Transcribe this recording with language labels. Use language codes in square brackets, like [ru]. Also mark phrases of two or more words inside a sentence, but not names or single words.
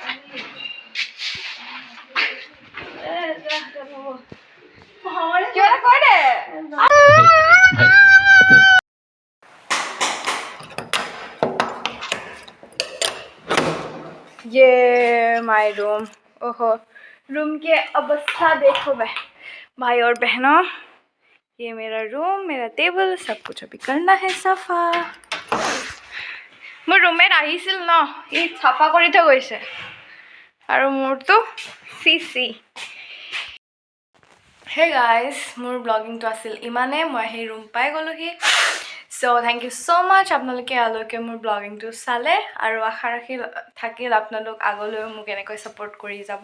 [as] কিবা এটা কৈ দে। [en] ये my room. [hi] ओहो, रूम के अवस्था देखो भाई और बहनों, ये मेरा रूम, मेरा टेबल, सब कुछ अभी करना है सफा। [as] মোৰ ৰুমমেট আহিছিল ন, ই চাফা কৰি থৈ গৈছে, আৰু মোৰতো চি। [en] hey guys, [as] মোৰ ব্লগিংটো আছিল ইমানে, মই সেই ৰুম পাই গ'লোহি। চ' [en] thank you so much [as] আপোনালোকে ইয়ালৈকে মোৰ ব্লগিংটো চালে, আৰু আশা থাকিল আপোনালোক আগলৈও মোক এনেকৈ ছাপোৰ্ট কৰি যাব।